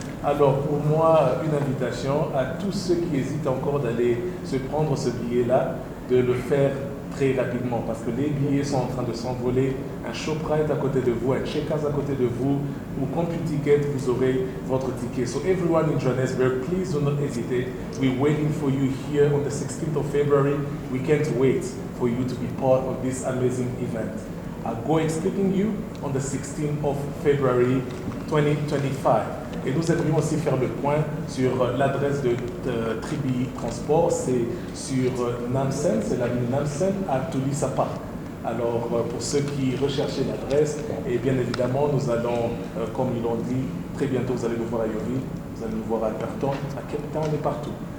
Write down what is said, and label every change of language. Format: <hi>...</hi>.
<fr>Alors pour moi, une invitation à tous ceux qui hésitent encore d'aller se prendre ce billet-là, de le faire très rapidement parce que les billets sont en train de s'envoler. Un ShopRite à côté de vous, un Checkers à côté de vous, ou CompuTicket, vous aurez votre ticket.</fr> <en>So everyone in Johannesburg, please do not hesitate. We're waiting for you here on the 16th of February. We can't wait for you to be part of this amazing event. I'll go expecting you on the 16th of February 2025.</en> <fr>Et nous aimerions aussi faire le point sur l'adresse de Tribi Transport, c'est sur Namsen, c'est la rue Namsen à Tulisapa. Alors pour ceux qui recherchaient l'adresse, et bien évidemment nous allons, comme ils l'ont dit, très bientôt vous allez nous voir à Yori, vous allez nous voir à Carton, à Cape Town et partout.</fr>